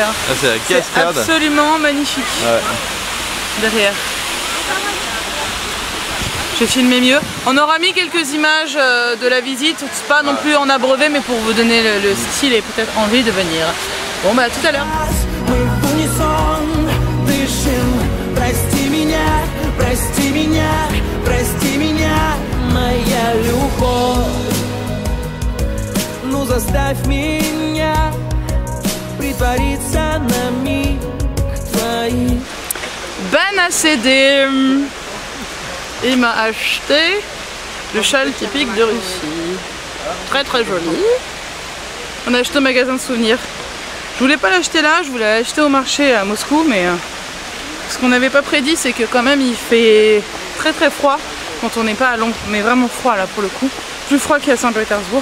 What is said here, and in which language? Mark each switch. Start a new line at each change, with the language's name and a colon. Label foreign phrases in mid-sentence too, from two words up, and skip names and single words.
French: Là c'est la cascade. Absolument magnifique. Derrière. Je vais filmer mieux. On aura mis quelques images de la visite, pas non plus en abreuvé, mais pour vous donner le style et peut-être envie de venir. Bon bah à tout à l'heure.
Russian: Прости меня, моя любовь. Ну заставь меня притвориться на миг твоих.
French: Ben ACD, il m'a acheté le châle typique de Russie. Très très joli. On a acheté au magasin de souvenirs. Je voulais pas l'acheter là, je voulais l'acheter au marché à Moscou, mais ce qu'on n'avait pas prédit, c'est que quand même il fait très très froid quand on n'est pas à Londres, mais vraiment froid là pour le coup, plus froid qu'à Saint-Pétersbourg.